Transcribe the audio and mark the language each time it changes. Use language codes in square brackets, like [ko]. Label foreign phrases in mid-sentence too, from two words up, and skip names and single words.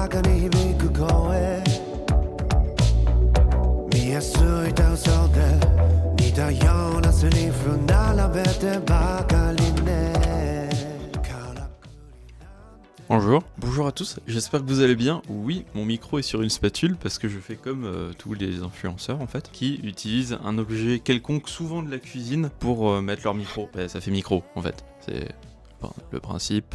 [ja] 響く声見やすい歌嘘で似たようなセリフ並べてばかりね。 [fr] Bonjour à tous, j'espère que vous allez bien. Oui, mon micro est sur une spatule parce que je fais comme tous les influenceurs en fait, qui utilisent un objet quelconque, souvent de la cuisine, pour mettre leur micro. Bah, ça fait micro en fait, c'est le principe.